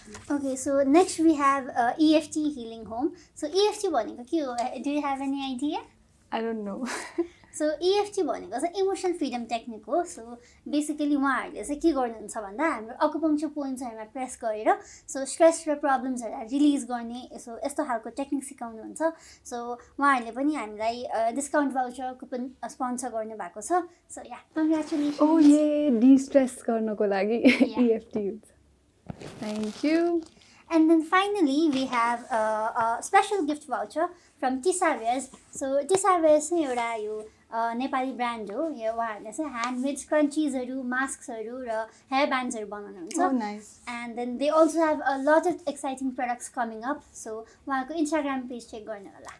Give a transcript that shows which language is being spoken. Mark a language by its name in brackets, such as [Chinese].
[English] Okay, so next we have EFT Healing Home. [Nepali] So EFT भनेको के हो? [English] Do you have any idea? I don't know. [Nepali] So EFT भनेको चाहिँ emotion freedom technique हो. So basically उहाँहरूले चाहिँ के गर्नुहुन्छ भन्दा हाम्रो अकुपङ्क्चर पोइन्ट्सहरूमा प्रेस गरेर सो स्ट्रेस र प्रब्लम्सहरूलाई रिलिज गर्ने सो यस्तो खालको टेक्निक सिकाउनुहुन्छ. सो उहाँहरूले पनि हामीलाई डिस्काउन्ट भाउचर कुपन स्पोन्सर गर्नुभएको छ. So congratulations. [English] Oh yeah, de-stress [Nepali] गर्नको लागि [English] EFT use. Thank you. And then finally, we have a special gift voucher from Tisawears. [Nepali] So Tisawears चाहिँ एउटा यो नेपाली ब्रान्ड हो. यो उहाँहरूले चाहिँ ह्यान्डमेड स्क्रन्चिजहरू, मास्क्सहरू र हेयर ब्यान्ड्सहरू बनाउनुहुन्छ. [English] Oh, nice. And then they also have a lot of exciting products coming up. [Nepali] So उहाँको इन्स्टाग्राम पेज चेक गर्नु होला.